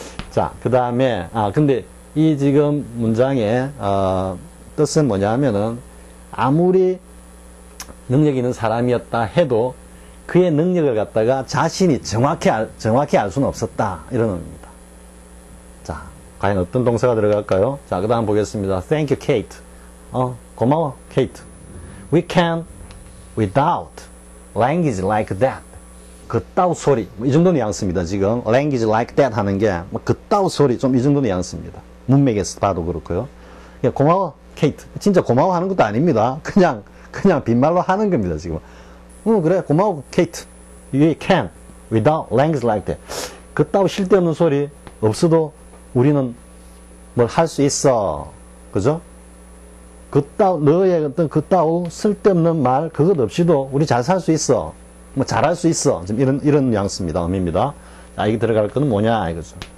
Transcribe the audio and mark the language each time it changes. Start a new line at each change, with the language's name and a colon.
Korean: 자, 그 다음에, 근데 이 지금 문장의, 뜻은 뭐냐 하면은, 아무리 능력 있는 사람이었다 해도 그의 능력을 갖다가 자신이 정확히 알 수는 없었다. 이런 의미입니다. 자, 과연 어떤 동사가 들어갈까요? 자, 그 다음 보겠습니다.
English: Thank you, Kate.
Korean: 고마워, Kate.
English: We can, without language like that.
Korean: 그따우 소리, 이 정도 뉘앙스입니다. 지금
English: language like that
Korean: 하는 게 그따우 소리 좀 이 정도 뉘앙스입니다. 문맥에서 봐도 그렇고요. 고마워, 케이트. 진짜 고마워하는 것도 아닙니다. 그냥 빈말로 하는 겁니다. 지금. 그래, 고마워, 케이트.
English: You can without language like that.
Korean: 그따우 쓸데없는 소리 없어도 우리는 뭘 할 수 있어. 그죠? 너의 어떤 그따우 쓸데없는 말 그것 없이도 우리 잘 살 수 있어. 뭐 잘할 수 있어. 지금 이런 뉘앙스입니다. 의미입니다. 자, 이게 들어갈 거는 뭐냐 이거죠.